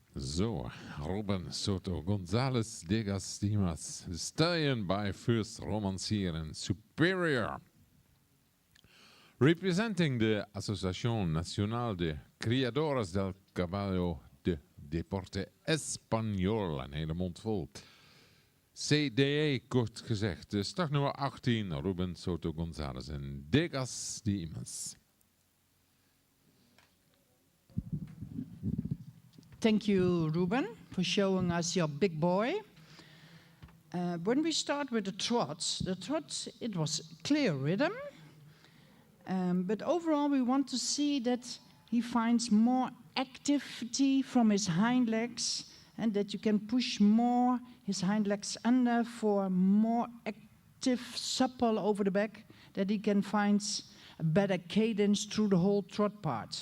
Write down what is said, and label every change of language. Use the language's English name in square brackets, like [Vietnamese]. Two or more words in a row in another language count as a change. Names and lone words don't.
[English] So, Reuben Soto, Gonzalez de Gastimas, the stallion by first romancier and superior. Representing the Asociación Nacional de Criadores del Caballo de Deporte Español, [Dutch] een hele mond vol. CDE, kort gezegd. Startnummer 18, Reuben Soto Gonzalez en de Gastimas. [English] Thank you, Reuben, for showing us your big boy. When we start with the trot, it was clear rhythm. But overall, we want to see that he finds more activity from his hind legs and that you can push more his hind legs under for more active, supple over the back, that he can find a better cadence through the whole trot part.